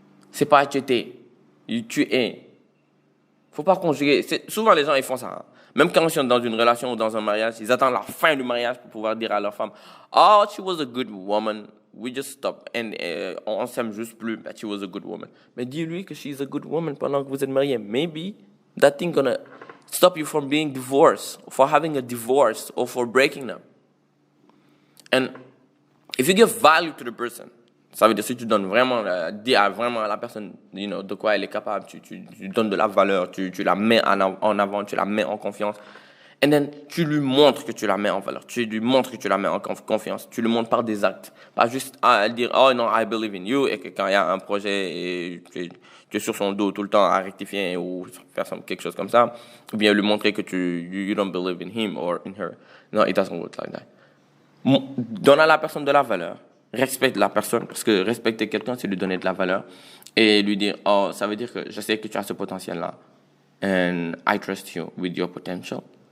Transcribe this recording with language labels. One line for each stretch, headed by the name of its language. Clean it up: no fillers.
French: C'est pas tu étais, tu es. Faut pas conjuguer. Souvent les gens ils font ça. Hein. Même quand ils sont dans une relation ou dans un mariage, ils attendent la fin du mariage pour pouvoir dire à leur femme, oh,
English: she was a good woman, we just stopped,
French: and on s'aime juste plus,
English: but she was a good woman.
French: Mais dis-lui que
English: she's a good woman
French: pendant que vous êtes mariés.
English: Maybe that thing gonna stop you from being divorced, for having a divorce, or for breaking up. And if you give value to the person,
French: Ça veut dire si tu donnes vraiment, dis à vraiment à la personne, de quoi elle est capable, tu donnes de la valeur, tu la mets en avant, tu la mets en confiance. Et then, tu lui montres que tu la mets en valeur. Tu lui montres que tu la mets en confiance. Tu le montres par des actes. Pas juste à dire, oh non,
English: I believe in you.
French: Et que quand il y a un projet et tu es sur son dos tout le temps à rectifier ou faire quelque chose comme ça. Ou bien lui montrer que
English: you don't believe in him or in her. No, it doesn't work like that.
French: Donne à la personne de la valeur. Respecte la personne. Parce que respecter quelqu'un, c'est lui donner de la valeur. Et lui dire, oh, ça veut dire que je sais que tu as ce potentiel-là.
English: And I trust you with your potential.